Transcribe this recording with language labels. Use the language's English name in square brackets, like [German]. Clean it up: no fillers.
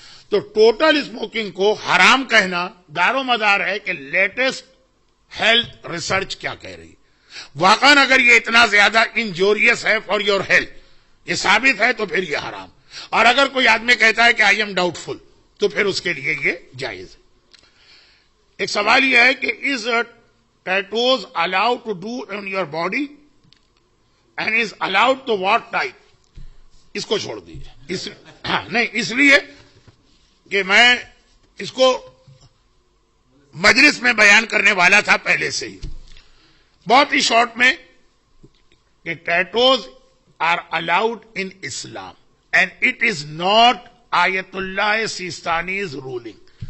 [Urdu] تو total smoking کو حرام کہنا دار و مدار ہے کہ لیٹسٹ ہیلتھ ریسرچ کیا کہہ رہی. واقعا اگر یہ اتنا زیادہ انجوریس ہے فار یور ہیلتھ، یہ ثابت ہے تو پھر یہ حرام. اور اگر کوئی آدمی کہتا ہے کہ آئی ایم ڈاؤٹ فل، تو پھر اس کے لیے یہ جائز ہے. ایک سوال یہ ہے کہ [English] Is tattoos allowed to do on your body and is allowed to what type؟ [Urdu] اس کو چھوڑ دیجیے. نہیں، اس لیے کہ میں اس کو مجلس میں بیان کرنے والا تھا پہلے سے ہی بہت ہی شارٹ میں کہ [English] tattoos are allowed in Islam and it is not Ayatollah Sistani's ruling.